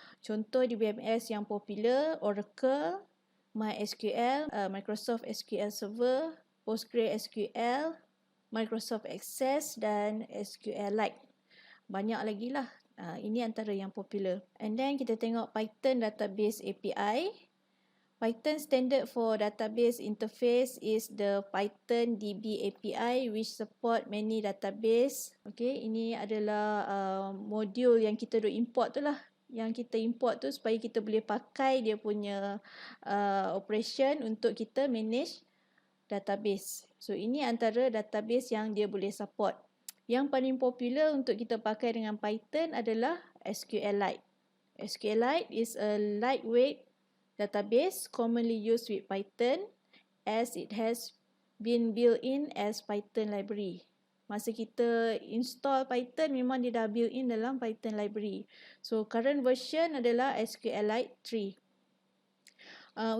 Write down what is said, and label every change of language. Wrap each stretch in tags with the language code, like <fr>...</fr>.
<ms>Contoh DBMS yang popular, Oracle, MySQL, Microsoft SQL Server, PostgreSQL, Microsoft Access dan SQLite. Banyak lagi lah. Ini antara yang popular.</ms> <en>And then</en> <ms>kita tengok Python Database API.</ms> <en>Python standard for database interface is the Python DB API which support many database.</en> <ms>Okay, ini adalah modul yang kita dah import tu lah. Yang kita import tu supaya kita boleh pakai dia punya operation untuk kita manage database. So ini antara database yang dia boleh support. Yang paling popular untuk kita pakai dengan Python adalah SQLite.</ms> <en>SQLite is a lightweight database commonly used with Python as it has been built in as Python library.</en> <ms>Masa kita install Python memang dia dah built in dalam Python library. So current version adalah SQLite 3.</ms>